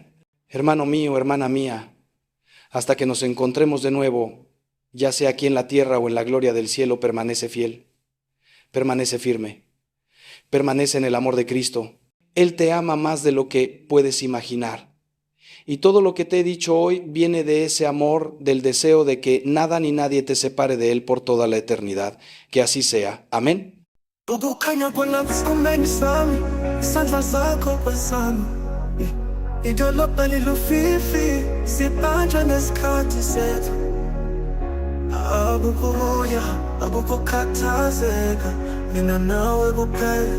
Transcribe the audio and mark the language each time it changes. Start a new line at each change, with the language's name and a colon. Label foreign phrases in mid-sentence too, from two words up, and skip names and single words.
Spanish: Hermano mío, hermana mía, hasta que nos encontremos de nuevo, ya sea aquí en la tierra o en la gloria del cielo, permanece fiel, permanece firme, permanece en el amor de Cristo. Él te ama más de lo que puedes imaginar. Y todo lo que te he dicho hoy viene de ese amor, del deseo de que nada ni nadie te separe de Él por toda la eternidad. Que así sea. Amén.
Zulu: Ubukhanya kwelabusikumeni sami, isandla zakho kwesami. Idolobha lilufifi, sibanjwa nesikhathi sethu. Abukho moya, abukho khathazeka, mina nawe kuphela.